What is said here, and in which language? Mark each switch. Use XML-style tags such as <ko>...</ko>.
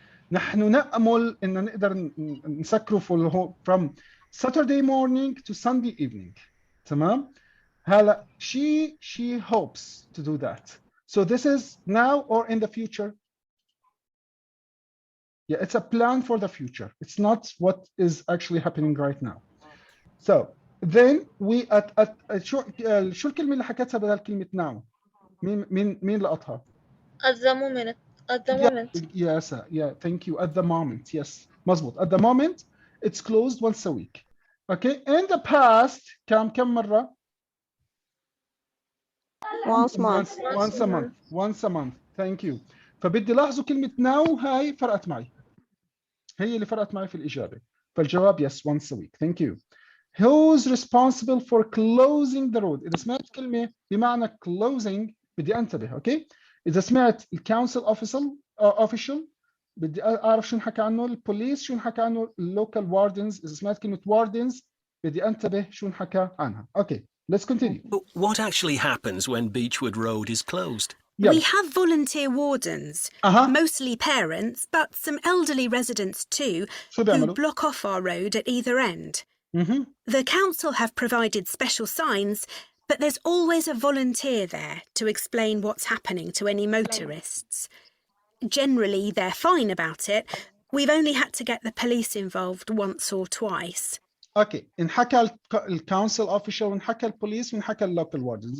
<ar>نحن نأمل إن نقدر نسكره</ar> <en>from Saturday morning to Sunday evening.</en> <ar>تمام؟ هلا</ar> <en>she hopes to do that. So this is now or in the future? Yeah, it's a plan for the future. It's not what is actually happening right now. So then we</en> <ar>شو الكلمة اللي حكتها بدل كلمة now؟ مين لقطها؟</ar> <en>At the moment. At the moment. Yes, yeah, thank you. At the moment, yes.</en> <ar>مظبوط.</ar> <en>At the moment, it's closed once a week. Okay, in the past,</en> <ar>كم مرة؟</ar> <en>once month. Once a month. Thank you.</en> <ar>فبدي لاحظوا كلمة now هاي فرقت معي. هي اللي فرقت معي في الإجابة. فالجواب</ar> <en>yes, once a week. Thank you. Who's responsible for closing the road؟</en> <ar>إذا سمعت كلمة بمعنى closing بدي أنتبه، أوكي؟ إذا سمعت الكونسل official بدي أعرف شو نحكي عنه، البوليس شو نحكي عنه، اللوكال wardens، إذا سمعت كلمة wardens بدي أنتبه شو نحكي عنها.</ar> <en>Okay, let's continue. What actually happens when Beechwood Road is closed? Yeah. We have volunteer wardens, mostly parents, but some elderly residents too, who block off our road at either end. The council have provided special signs, but there's always a volunteer there to explain what's happening to any motorists. Generally, they're fine about it. We've only had to get the police involved once or twice.</en> <ar>Okay, انحكى الكونسل official وانحكى البوليس وانحكى اللوكال wardens.</ar>